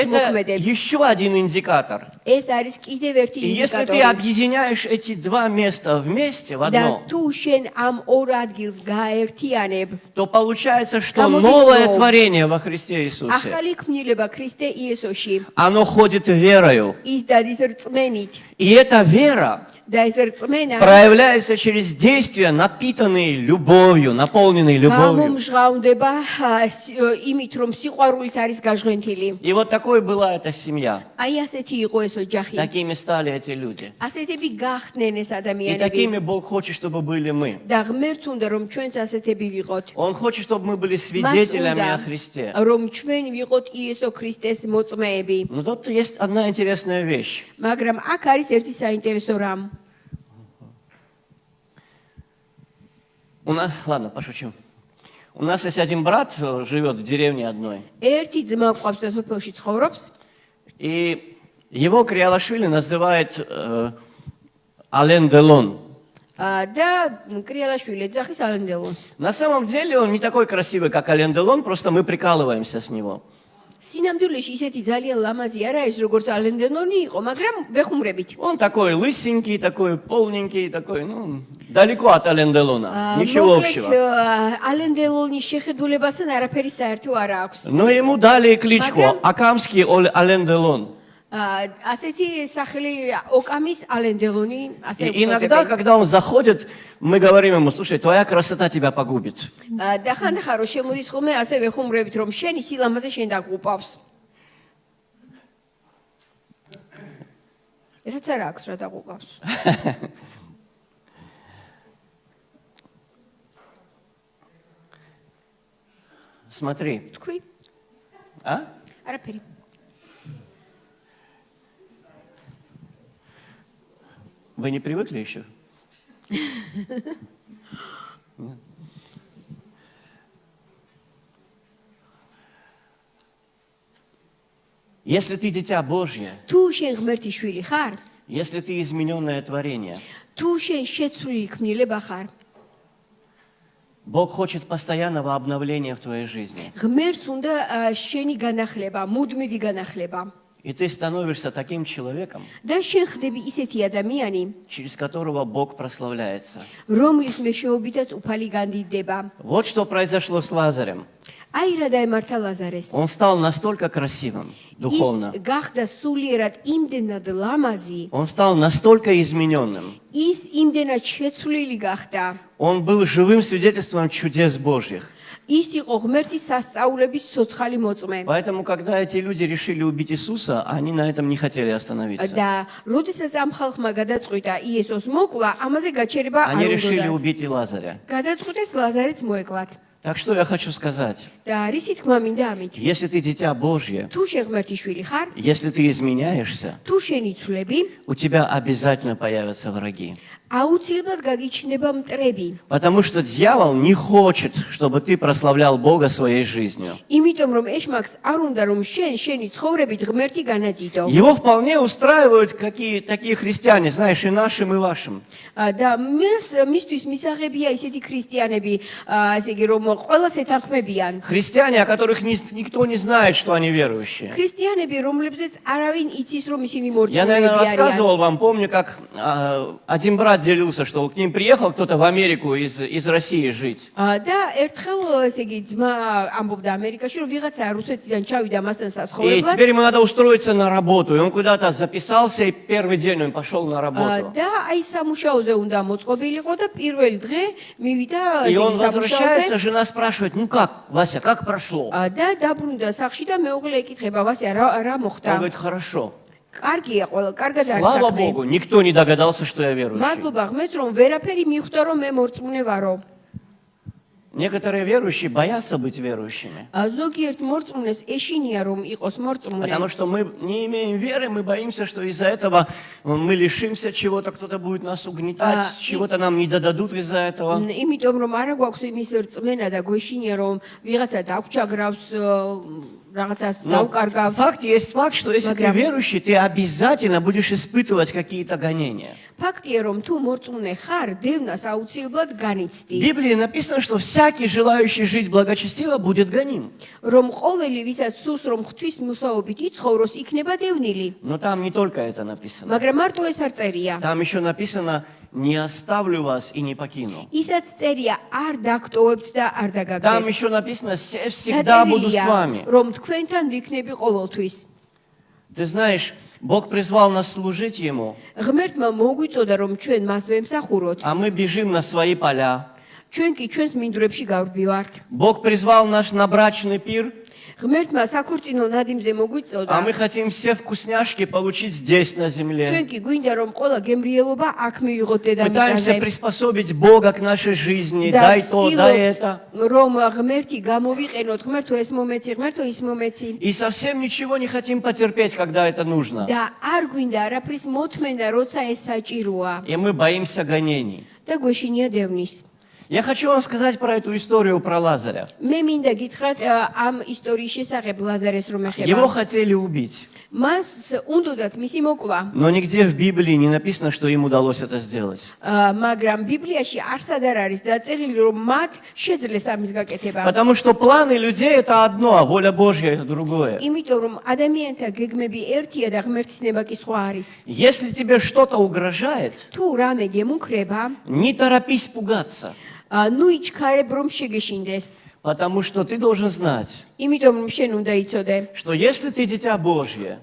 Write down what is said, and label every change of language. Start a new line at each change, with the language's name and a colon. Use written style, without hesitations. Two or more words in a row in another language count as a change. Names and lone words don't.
Russian: Это
Georgian: მოქმედებს.
Russian: еще один индикатор.
Georgian: ეს არის კიდევ ერთი
Russian: И если ты
Georgian: ინდიკატორი.
Russian: объединяешь эти два места вместе в
Georgian: და
Russian: одно,
Georgian: თუ შენ ამ ორ ადგილს გაერთიანებ,
Russian: то получается, что Кому новое весло? творение во Христе Иисусе,
Georgian: ახალი ქმნილება ქრისტე იესოში,
Russian: оно ходит верою.
Georgian: ის დადის რწმენით.
Russian: И эта вера,
Georgian: და ეს რწმენა
Russian: проявляется через действия, напитанные любовью, наполненные любовью.
Georgian: გამომჟღავნდება იმით, რომ სიყვარულით არის გაჟღენთილი.
Russian: И вот такой была эта семья.
Georgian: აი ასეთი იყო ეს ოჯახი.
Russian: Такими стали эти люди.
Georgian: ასეთები გახდნენ ეს
Russian: И
Georgian: ადამიანები.
Russian: такими Бог хочет, чтобы были мы.
Georgian: და ღმერთს უნდა რომ ჩვენც ასეთები ვიყოთ.
Russian: Он хочет, чтобы мы были
Georgian: მას
Russian: свидетелями
Georgian: უნდა
Russian: о Христе.
Georgian: რომ ჩვენ ვიყოთ იესო ქრისტეს моწმეები.
Russian: Но тут есть одна интересная вещь.
Georgian: მაგრამ აქ არის ერთი საინტერესო რამ.
Russian: Ладно, пошучу. У нас есть один брат, живет в деревне одной.
Georgian: ერთი ძმა გვყავს და სოფელში ცხოვრობს.
Russian: И его Криалашвили называют Ален Делон.
Georgian: და კრიალაშვილი ეძახის ალენ დელონს.
Russian: На самом деле он не такой красивый, как Ален Делон, просто мы прикалываемся с него.
Georgian: სინამდვილეში ისეთი ძალიან ლამაზი არ არის, როგორც ალენ დელონი იყო, მაგრამ ვეხუმრებით.
Russian: Он такой лысенький, такой полненький, такой, ну, далеко от Ален Делона. Ничего общего.
Georgian: ალენ დელონის შეხედულებასთან არაფერი საერთო არ აქვს.
Russian: Но ему дали кличку Акамский Ален Делон.
Georgian: ასეთი სახელი ოკამის ალენ დელონი ასე
Russian: И иногда, когда он заходит, мы говорим ему: слушай, твоя красота тебя погубит.
Georgian: და ხანდახან რომ შემოდის ხოლმე ასე ვეხუმრებით, რომ შენი სილამაზე შენ დაგუპავს. რაც არ აქვს რა დაგუპავს.
Russian: Смотри.
Georgian: თქვი?
Russian: А?
Georgian: არაფერი.
Russian: Вы не привыкли еще? Если ты дитя Божье,
Georgian: თუ შენ ღმერთის შვილი ხარ,
Russian: если ты измененное творение,
Georgian: თუ შენ შეცვლილი ქმნილება ხარ,
Russian: Бог хочет постоянного обновления в твоей жизни.
Georgian: ღმერთს უნდა შენი განახლება, მუდმივი განახლება.
Russian: И ты становишься таким человеком,
Georgian: და შენ ხდები ისეთი ადამიანი,
Russian: через которого Бог прославляется.
Georgian: რომლის მეშვეობითაც უფალი განდიდება.
Russian: Вот что произошло с Лазарем.
Georgian: აი რა დაემართა ლაზარეს.
Russian: Он стал настолько красивым духовно.
Georgian: ის გახდა სულიერად იმდენად ლამაზი,
Russian: Он стал настолько измененным.
Georgian: ის იმდენად შეცვლილი გახდა.
Russian: Он был живым свидетельством чудес Божьих.
Georgian: ის იყო ღმერთის სასწაულების ცოცხალი მოწმე.
Russian: Поэтому, когда эти люди решили убить Иисуса, они на этом не хотели остановиться.
Georgian: და როდესაც ამ ხალხმა გადაწყვიტა იესოს მოკლა, ამაზე გაჩერება არ
Russian: Они решили
Georgian: უნდათ.
Russian: убить и Лазаря.
Georgian: გადაწყვიტეს ლაზარეც მოეკლათ.
Russian: Так что я хочу сказать.
Georgian: და რისი თქმა მინდა ამით?
Russian: Если ты дитя Божье,
Georgian: თუ შენ ღმერთის შვილი ხარ,
Russian: если ты изменяешься,
Georgian: თუ შენ იცვლები,
Russian: у тебя обязательно появятся враги.
Georgian: აუცილებლად გაგიჩნდება მტრები.
Russian: Потому что дьявол не хочет, чтобы ты прославлял Бога своей жизнью.
Georgian: იმიტომ რომ ეშმაკს არ უნდა რომ შენი ცხოვრებით ღმერთი განადიდო.
Russian: Его вполне устраивают такие христиане, знаешь, и нашим, и вашим.
Georgian: და მისთვის მისაღებია ისეთი ქრისტიანები, ესე იგი რომ ყველას ეთანხმებიან.
Russian: Христиане, о которых никто не знает, что они верующие.
Georgian: ქრისტიანები, რომლებზეც არავინ იცის რომ ისინი
Russian: Я, наверное,
Georgian: მორწმუნეები არიან.
Russian: рассказывал вам, помню, как один брат делился, что к ним приехал кто-то в Америку из России жить.
Georgian: და ერთხელ ესე იგი ძმა ამბობდა ამერიკაში რომ ვიღაცა რუსეთიდან ჩავიდა მასთან
Russian: И
Georgian: სასწავლებლად.
Russian: теперь ему надо устроиться на работу. И он куда-то записался, и первый день он пошел на работу.
Georgian: და აი სამუშაოზე უნდა მოწყობილიყო და პირველი დღე მივიდა
Russian: И
Georgian: ესე
Russian: он
Georgian: იგი
Russian: возвращается,
Georgian: სამუშაოზე.
Russian: жена спрашивает: ну как, Вася, как прошло?
Georgian: და დაბრუნდა სახში და მეუღლე ეკითხება ვასია რა
Russian: Он
Georgian: მოხდა?
Russian: говорит: хорошо.
Georgian: კარგია ყველა, კარგად არის
Russian: Слава
Georgian: საქმე.
Russian: Богу, никто не догадался, что я верующий.
Georgian: მადლობა ღმერთს რომ ვერაფერი მიხვდა რომ მე მორწმუნე ვარო.
Russian: Некоторые верующие боятся быть верующими.
Georgian: ზოგიერთ მორწმუნეს ეშინია რომ იყოს მორწმუნე.
Russian: Потому что мы не имеем веры, мы боимся, что из-за этого мы лишимся чего-то, кто-то будет нас угнетать, чего-то нам не додадут из-за этого.
Georgian: იმიტომ რომ არა გვაქვს იმის რწმენა და გვეშინია რომ ვიღაცა დაგვჭაგრავს რაღაცას დავკარგავ.
Russian: Факт есть факт, что если ты верующий, ты обязательно будешь испытывать какие-то гонения.
Georgian: ფაქტია რომ თუ მორწმუნე ხარ, დევნას აუცილებლად განიცდი.
Russian: В Библии написано, что всякий, желающий жить благочестиво, будет гоним.
Georgian: რომ ყოველი ვისაც სურს რომ ღვთის მოსაობით იცხოვროს, იქნება დევნილი.
Russian: Но там не только это написано.
Georgian: მაგრამ мартო ეს არ წერია.
Russian: Там еще написано: не оставлю вас и не покину.
Georgian: ისაც წერია არ დაგტოვებთ და არ
Russian: Там
Georgian: დაგაგდებ.
Russian: еще написано: всегда буду с вами.
Georgian: რომ თქვენთან ვიქნები ყოველთვის.
Russian: Ты знаешь, Бог призвал нас служить Ему,
Georgian: ღმერთმა მოგვიწოდა რომ ჩვენ მას ვემსახუროთ.
Russian: а мы бежим на свои поля.
Georgian: ჩვენ კი ჩვენს მინდვრებში გავდივართ.
Russian: Бог призвал нас на брачный пир,
Georgian: ღმერთმა საქორწინო ნადიმზე მოგვიწოდა.
Russian: а мы хотим все вкусняшки получить здесь, на земле.
Georgian: ჩვენ კი გვინდა რომ ყველა გემრიელობა აქ მივიღოთ
Russian: Пытаемся
Georgian: დედამიწაზე.
Russian: приспособить Бога к нашей жизни,
Georgian: და
Russian: дай то, дай это.
Georgian: რომ ღმერთი გამოვიყენოთ, ღმერთო ეს მომეცი, ღმერთო ის მომეცი.
Russian: И совсем ничего не хотим потерпеть, когда это нужно.
Georgian: და არ გვინდა არაფრის მოთმენა, როცა ეს საჭიროა.
Russian: И мы боимся гонений.
Georgian: და გვეშინია დევნის.
Russian: Я хочу вам сказать про эту историю про Лазаря.
Georgian: მე მინდა გითხრათ ამ ისტორიის შესახებ ლაზარეს რომ
Russian: Его
Georgian: ეხება.
Russian: хотели убить,
Georgian: მას უნდათ მისი მოკლა.
Russian: но нигде в Библии не написано, что им удалось это сделать.
Georgian: მაგრამ ბიბლიაში არსად არ არის დაწერილი რომ მათ შეძლეს ამის გაკეთება.
Russian: Потому что планы людей это одно, а воля Божья это другое.
Georgian: იმიტომ რომ ადამიანთა გეგმები ერთია და ღმერთის ნება კი სხვა არის.
Russian: Если тебе что-то угрожает,
Georgian: თუ რამე გემუქრება,
Russian: не торопись пугаться,
Georgian: ნუ იჩქარებ რომ შეგეშინდეს.
Russian: потому что ты должен знать,
Georgian: იმიტომ რომ შენ უნდა იცოდე,
Russian: что если ты дитя Божье,